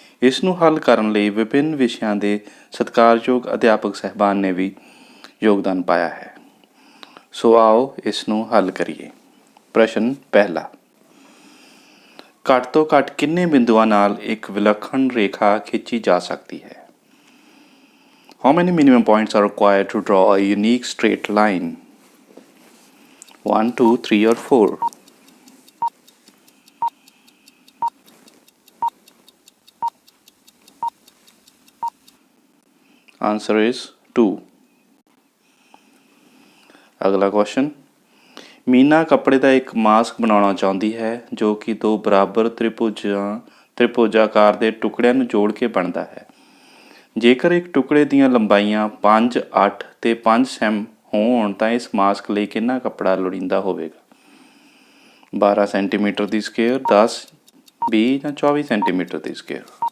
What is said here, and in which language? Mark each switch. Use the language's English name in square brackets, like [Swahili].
[Punjabi] ਇਸ ਨੂੰ ਹੱਲ ਕਰਨ ਲਈ ਵਿਭਿੰਨ ਵਿਸ਼ਿਆਂ ਦੇ ਸਤਿਕਾਰਯੋਗ ਅਧਿਆਪਕ ਸਹਿਬਾਨ ਨੇ ਵੀ ਯੋਗਦਾਨ ਪਾਇਆ ਹੈ। ਸੋ ਆਓ ਇਸ ਨੂੰ ਹੱਲ ਕਰੀਏ। ਪ੍ਰਸ਼ਨ ਪਹਿਲਾ, ਘੱਟ ਤੋਂ ਘੱਟ ਕਿੰਨੇ ਬਿੰਦੂਆਂ ਨਾਲ ਇੱਕ ਵਿਲੱਖਣ ਰੇਖਾ ਖਿੱਚੀ ਜਾ ਸਕਦੀ ਹੈ? [English] How many minimum points are required to draw a unique straight line? 1, 2, 3 or 4? Answer is 2. [Hindi] अगला क्वेश्चन, मीना कपड़े का एक मास्क बनाना चाहती है जो कि दो बराबर त्रिभुजाकार के टुकड़िਆਂ [Punjabi] ਨੂੰ [Hindi] जोड़ के बनता है। [Punjabi] ਜੇਕਰ ਇੱਕ ਟੁਕੜੇ ਦੀਆਂ ਲੰਬਾਈਆਂ 5, 8 ਤੇ 5 ਸੈਮ ਹੋਣ ਤਾਂ ਇਸ ਮਾਸਕ ਲਈ ਕਿੰਨਾ ਕੱਪੜਾ ਲੋੜੀਂਦਾ ਹੋਵੇਗਾ? 12 ਸੈਂਟੀਮੀਟਰ ਦੀ ਸਕੇਅਰ, 10, 20 ਜਾਂ 24 ਸੈਂਟੀਮੀਟਰ ਦੀ ਸਕੇਅਰ?